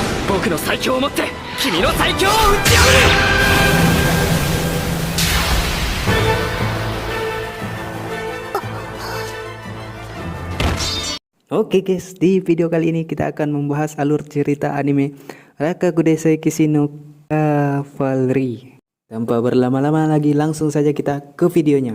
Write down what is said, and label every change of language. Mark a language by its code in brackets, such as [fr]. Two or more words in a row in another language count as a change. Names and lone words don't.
[ja] 僕の最強をもって君の最強を打ち破る。 [id] Oke guys, di video kali ini kita akan membahas alur cerita anime Rakagudesai Kishi no Cavalry. Tanpa berlama-lama lagi, langsung saja kita ke videonya.